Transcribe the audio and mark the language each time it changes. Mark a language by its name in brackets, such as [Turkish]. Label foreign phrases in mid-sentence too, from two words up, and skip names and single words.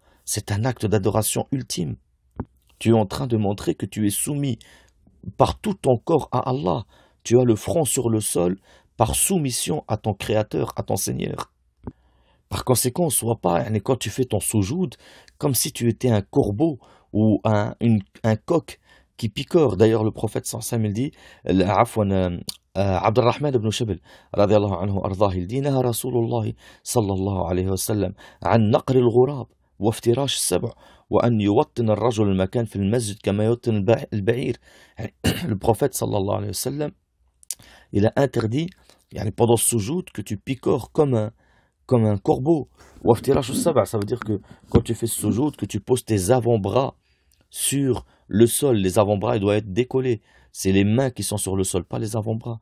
[French] C'est un acte d'adoration ultime. Tu es en train de montrer que tu es soumis par tout ton corps à Allah. Tu as le front sur le sol, par soumission à ton Créateur, à ton Seigneur. Par conséquent, sois pas, quand tu fais ton soujoud, comme si tu étais un corbeau ou un coq qui picore. D'ailleurs, le prophète [Arabic] صلى الله عليه وسلم, [French] il dit, Abdurrahman ibn Shabal, [Arabic] رضي الله عنه, [French] ardah, il dit, [Arabic] نهى رسول الله صلى الله عليه وسلم عن نقر الغراب وافتراش السبع وأن يوطن الرجل المكان في المسجد كما يوطن البعير. [French] Le prophète [Arabic] صلى الله عليه وسلم, [French] il a interdit, pendant ce soujoud, que tu picores comme un corbeau. Ça veut dire que quand tu fais ce soujoud, que tu poses tes avant-bras sur le sol. Les avant-bras, ils doivent être décollés. C'est les mains qui sont sur le sol, pas les avant-bras.